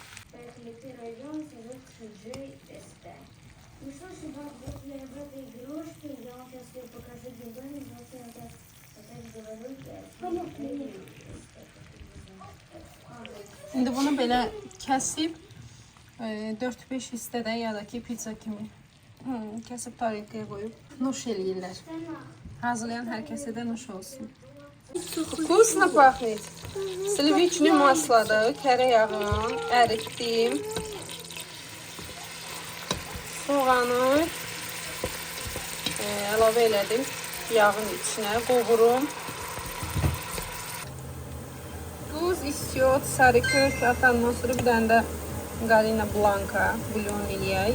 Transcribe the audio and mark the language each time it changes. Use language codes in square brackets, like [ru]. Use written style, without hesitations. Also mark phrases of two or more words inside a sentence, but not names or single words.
[az] İndi bunu belə kəsib 4-5 hissədə ya da ki pizza kimi kəsib tarixəyə qoyub nuş eləyirlər. Hazırlayan hər kəsə də nuş olsun. [ru] Вкусно пахнет. [az] Sливичный masladı, kərə yağını əritdim. Soğanı əlavə elədim yağın içinə, qovurum. Duz istiyor, sarı kök atandan sonra bir dənə də Galina Blanca bulyon eləyək.